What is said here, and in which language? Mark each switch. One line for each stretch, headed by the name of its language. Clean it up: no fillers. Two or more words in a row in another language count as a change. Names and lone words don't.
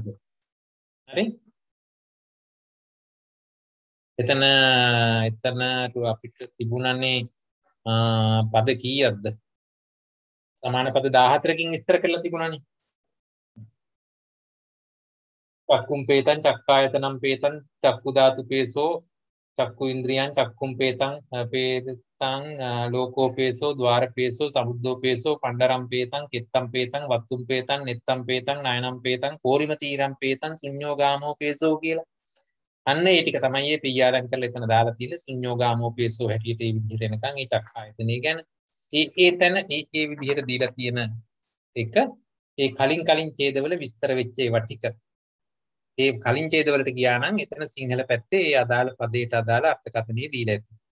Sinhala: හරි? එතන අපිට තිබුණනේ පද කීයක්ද? සමාන පද 14කින් විස්තර කරලා තිබුණානේ.
Pali: චක්කුම් පේතං චක්කායතනම් පේතං චක්කු ධාතු පේසෝ චක්කු ඉන්ද්‍රියං චක්කුම් පේතං ලෝකෝ පේසෝ ద్వාර පේසෝ සමුද්දෝ පේසෝ පණ්ඩරම් පේතං කිත්තම් පේතං වත්තුම් පේතං නෙත්තම් පේතං නයනම් පේතං කෝරිම තීරම් පේතං ශුඤ්ඤෝගාමෝ පේසෝ කියලා.
Sinhala: අන්න ඒ ටික තමයි මේ පියාලම් කරලා එතන දාලා තියෙන්නේ
Pali: ශුඤ්ඤෝගාමෝ පේසෝ
Sinhala: හැටියට ඒ විදිහට එනකන් ඒ චක්කායතනෙ ගැන ඒ තැන ඒ විදිහට දීලා තියෙන එක ඒ කලින් ඡේදවල විස්තර වෙච්ච ඒවා ටික ඒ කලින් ඡේදවලට ගියා නම් එතන සිංහල පැත්තේ ඒ අදාළ පදයට අදාළ අර්ථකථනය දීලා ඇති.